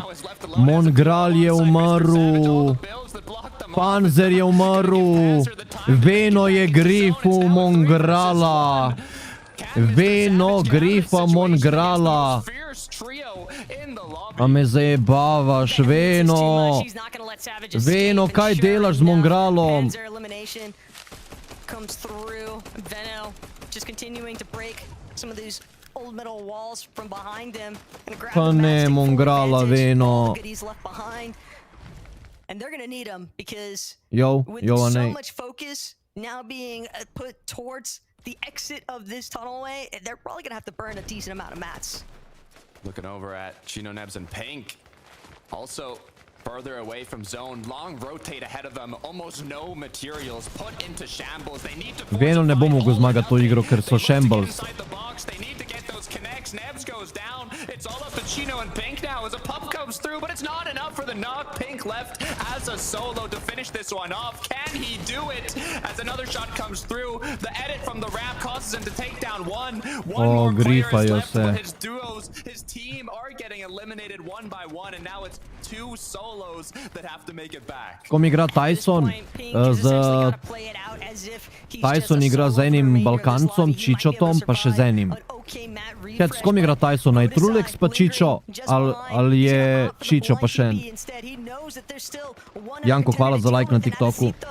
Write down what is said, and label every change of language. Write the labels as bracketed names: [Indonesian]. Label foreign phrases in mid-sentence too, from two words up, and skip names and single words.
[Slovenian] Mongral je umrl! Panzer je umrl! Veno je grifu Mongrala! Veno grifa Mongrala! A me zajebavaš, Veno! Veno, kaj delaš z Mongralom? [English] Comes through. Veno just continuing to break some of these old metal walls from behind him. [Slovenian] Pa ne, Mongrala, Veno. [English] And they're gonna need him because with so much focus now being put towards the exit of this tunnelway, they're probably gonna have to burn a decent amount of mats. Looking over at Chino Nebs and Pink. Also further away from zone, long rotate ahead of them, almost no materials put into shambles. They need to [Slovenian] Veno ne bo mogel zmagati to igro, ker so shambles. [English] They need to get those connects. Nebs goes down. It's all up to Chino and Pink now as a pup comes through, but it's not enough for the knock. Pink left as a solo to finish this one off. Can he do it? As another shot comes through, the edit from the ramp causes him to take down one more player is left, but his duos, his team are getting eliminated one by one, and now it's 2 solos that have to make it back. [Slovenian] Kom igra Tayson, Tayson igra z enim Balkancom, Čičotom, pa še z enim. Chat, s kom igra Taysona? Je Trulex pa Čičo? Ali je Čičo pa še en? Janko, hvala za like na TikToku.